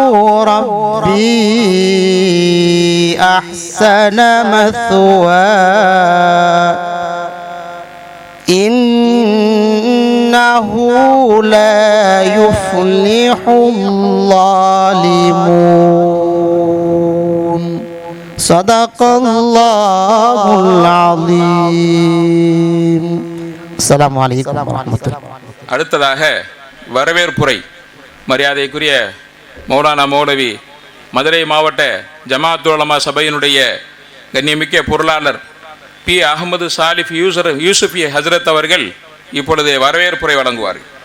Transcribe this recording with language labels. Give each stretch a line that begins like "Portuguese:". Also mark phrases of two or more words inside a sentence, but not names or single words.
Arabic: ربي أحسن مثواي إنه لا يفلح الظالمون صدق الله العظيم السلام عليكم ورحمة الله.
Tamil: அடுத்ததாக வரவேற்புரை மரியாதைக்குரிய மௌலானா மௌலவி மதுரை மாவட்ட ஜமாஅத்துல் உலமா சபையினுடைய கண்ணியமிக்க பொருளாளர் பி அகமது சாலிஃப் யூசுஃபி ஹசரத் அவர்கள் இப்பொழுது வரவேற்புரை வழங்குவார்கள்.